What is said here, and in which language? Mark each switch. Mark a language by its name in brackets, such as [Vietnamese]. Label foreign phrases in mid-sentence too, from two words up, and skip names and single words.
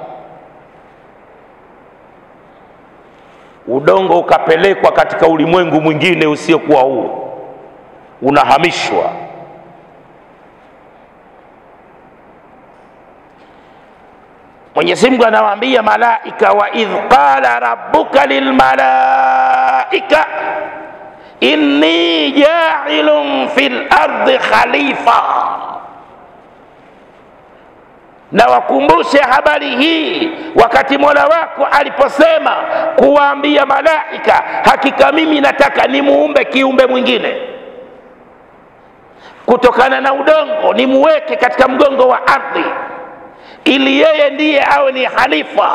[Swahili] Udongo ukapelekwa katika ulimwengu mwingine usiokuwa huu, unahamishwa. Mwenyezi Mungu anawaambia malaika, [Arabic] وإذ قال ربك للملائكة إني جاعل في الأرض خليفة. [Swahili] Na wakumbushe habari hii wakati Mola wako aliposema kuwaambia malaika, hakika mimi nataka nimuumbe kiumbe mwingine kutokana na udongo, nimuweke katika mgongo wa ardhi ili yeye ndiye awe ni khalifa.